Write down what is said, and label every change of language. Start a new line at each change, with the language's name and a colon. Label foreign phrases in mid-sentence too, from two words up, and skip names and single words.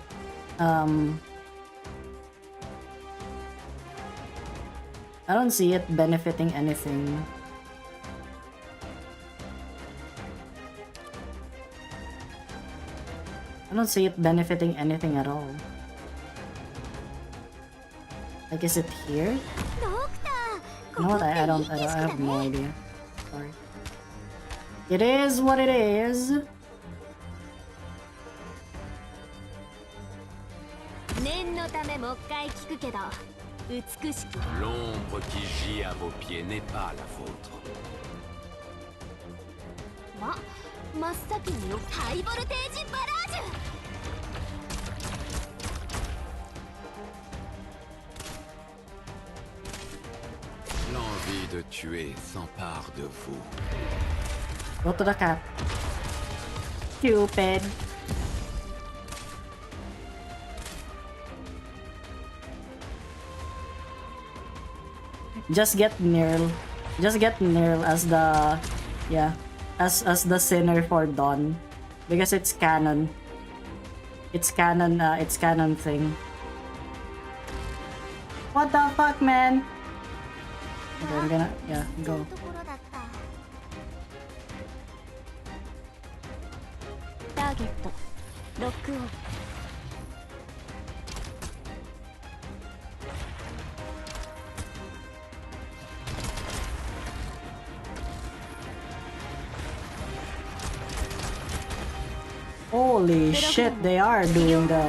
English: I don't see it benefiting anything. I don't see it benefiting anything at all. Like, is it here?
Japanese: ドクター、
English: You know what? I have no idea. Sorry. It is what it is.
Japanese: 念のためもう一回聞くけど美しき
French: L'ombre qui gît à vos pieds n'est pas la vôtre.
Japanese: 真っ先によハイボルテージバラージュ
French: L'envie de tuer s'empare de vous.
English: Go to the cat. Stupid. Just get Nirl. Just get Nirl as the as the sinner for Dawn, because it's canon. It's canon. It's canon thing. What the fuck, man? Okay, I'm gonna go.
Japanese: ところだった。ターゲットロックオン
English: Holy shit, they are doing the.